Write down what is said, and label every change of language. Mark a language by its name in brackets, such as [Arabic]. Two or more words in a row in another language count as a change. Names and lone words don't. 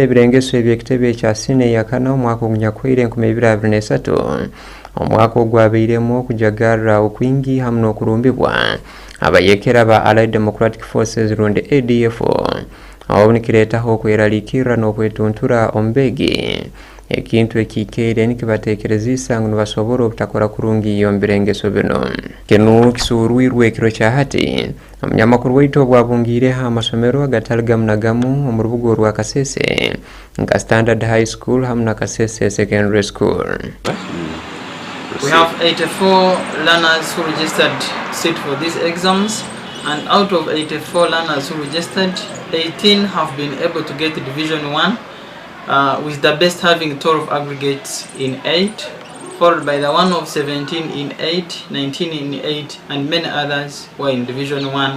[Tooro] ebirengeso eby'ekitebe ekya sine ya kana omwaka ogunyakwaire 2023 omwaka ogwabeiremu okujagarra okwingi hamu n'okurumbibwa abayekera ba Allied Democratic Forces rundi ADF awo nikireetaho okweraliikirra n'okwetuntura omubeegi ekintu ekikeire nikibateekerezisa ngu nibasobora obutakora kurungi omu birengeso bino. Kinu kisuurwirwe ekiro kya hati omunyamakuru waitu obwabungiireho amasomero agatali gamu na gamu omu rubuga orwa Kasese nka Standard High School hamu na Kasese Secondary School. [English] We have 84 learners who registered sit for these exams, and out of 84 learners who registered, 18 have been able to get Division 1, with the best having 12 aggregates in 8, followed by the one of 17 in 8, 19 in 8, and many others were in Division 1.